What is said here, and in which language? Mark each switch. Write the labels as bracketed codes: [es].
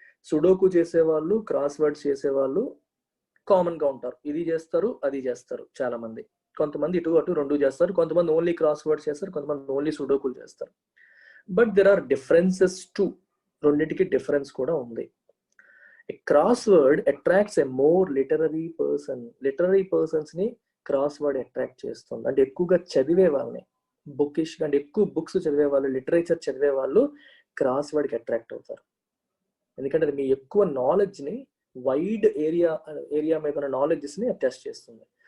[te] Sudoku చేసేవాళ్ళు, క్రాస్వర్డ్స్ చేసేవాళ్ళు common గా ఉంటారు. ఇది చేస్తారు, అది చేస్తారు. చాలా మంది, కొంతమంది ఇటు అటు రెండు చేస్తారు, కొంతమంది ఓన్లీ క్రాస్వర్డ్స్ చేస్తారు, కొంతమంది ఓన్లీ సుడోకులు చేస్తారు. [en] but there are differences too, [te] రెండింటికి డిఫరెన్స్ కూడా ఉంది. [en] A crossword attracts a more literary person. Literary persons [te] ని క్రాస్వర్డ్ అట్రాక్ట్ చేస్తుంది. అంటే ఎక్కువగా చదివే వాళ్ళని, బుకిష్ అంటే ఎక్కువ బుక్స్ చదివే వాళ్ళు, లిటరేచర్ చదివే వాళ్ళు క్రాస్వర్డ్కి అట్రాక్ట్ అవుతారు. ఎందుకంటే అది మీ ఎక్కువ నాలెడ్జ్ని, వైడ్ ఏరియా మీద ఉన్న నాలెడ్జెస్ని టెస్ట్ చేస్తుంది.